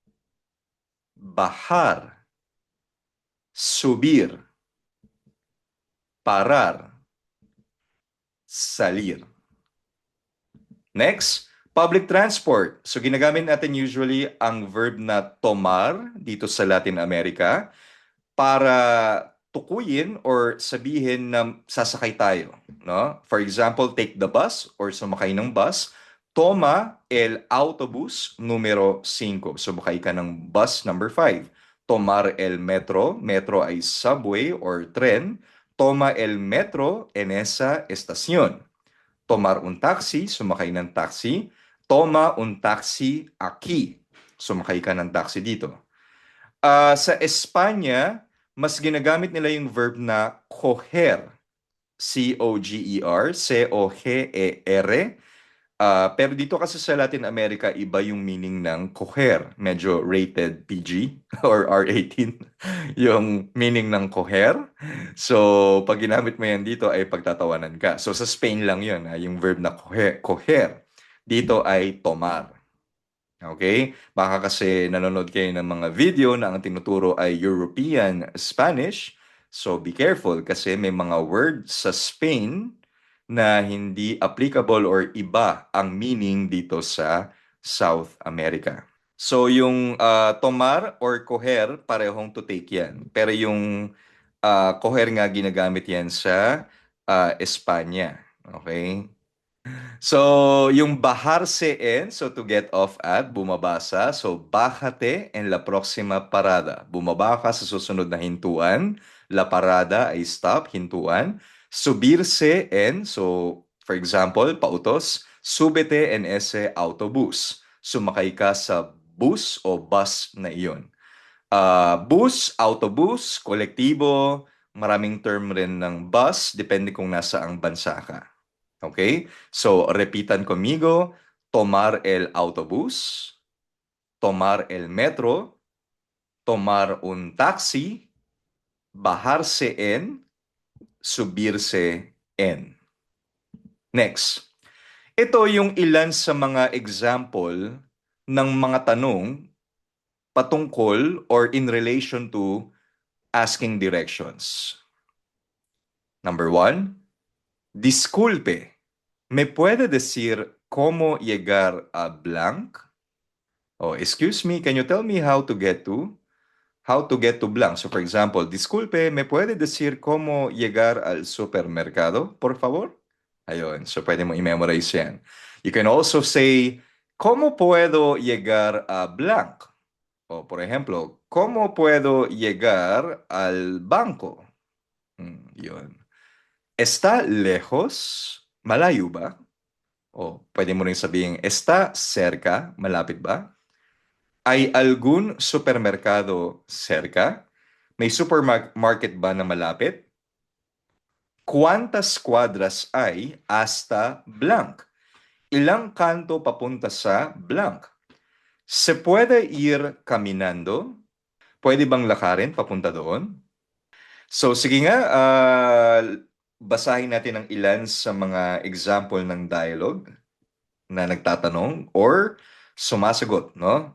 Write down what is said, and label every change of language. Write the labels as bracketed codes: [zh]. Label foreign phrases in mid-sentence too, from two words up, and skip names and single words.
[es] Bajar. Subir. Parar. Salir. [en] Next, Public transport. [tl] So ginagamit natin usually ang verb na tomar dito sa Latin America para tukuyin or sabihin na sasakay tayo, no? [en] For example, take the bus or [tl] sumakay ng bus. [es] Toma el autobus número 5. [tl] Sumakay ka ng bus number 5. [es] Tomar el metro. [tl] Metro ay subway or tren. [es] Toma el metro en esa estación. Tomar un taxi. [tl] Sumakay ng taxi. [es] Toma un taxi aquí. [tl] Sumakay ka ng taxi dito. Sa Espanya, mas ginagamit nila yung verb na coger. C-O-G-E-R, C-O-G-E-R. Pero dito kasi sa Latin America, iba yung meaning ng coger. Medyo [en] rated PG or R18 [tl] yung meaning ng coger. So, pag ginamit mo yan dito ay pagtatawanan ka. So, sa Spain lang yun, yung verb na coger. Dito ay tomar. Okay? Baka kasi nanonood kayo ng mga video na ang tinuturo ay [en] European Spanish. So be careful [tl] kasi may mga words sa Spain na hindi applicable or iba ang meaning dito sa South America. So yung tomar or coger, parehong [en] to take [tl] yan. Pero yung coger nga ginagamit yan sa Espanya. Okay? So, yung [es] bajarse en, [en] so to get off at, [tl] bumaba sa. [en] So, [es] bájate en la próxima parada. [tl] Bumaba ka sa susunod na hintuan. [es] La parada [tl] ay stop, hintuan. [es] Subirse en, [en] so for example, pautos. [es] Súbete en ese autobús. [tl] Sumakay ka sa bus o bus na iyon. Bus, autobus, kolektibo, maraming term rin ng bus, depende kung nasa ang bansa ka. Okay? So, [es] repitan conmigo. Tomar el autobús. Tomar el metro. Tomar un taxi. Bajarse en. Subirse en. [tl] Next. Ito yung ilan sa mga example ng mga tanong patungkol or [en] in relation to asking directions. Number 1. [es] Disculpe. ¿Me puede decir cómo llegar a blank? [en] Oh, excuse me, can you tell me how to get to blank? So, for example, [es] disculpe, ¿me puede decir cómo llegar al supermercado, por favor? [tl] Ayun, so pwede mo i-memorize yan. [en] You can also say, [es] ¿cómo puedo llegar a blank? O, por ejemplo, ¿cómo puedo llegar al banco? Yun. ¿Está lejos? [tl] Malayo ba? O pwede mo rin sabihin, [es] ¿está cerca? [tl] Malapit ba? [es] ¿Hay algún supermercado cerca? [tl] May supermarket ba na malapit? [es] ¿Cuántas cuadras hay hasta blank? [tl] Ilang kanto papunta sa blank? [es] ¿Se puede ir caminando? [tl] Pwede bang lakarin papunta doon? So sige nga, basahin natin ang ilan sa mga example ng dialogue na nagtatanong or sumasagot, no?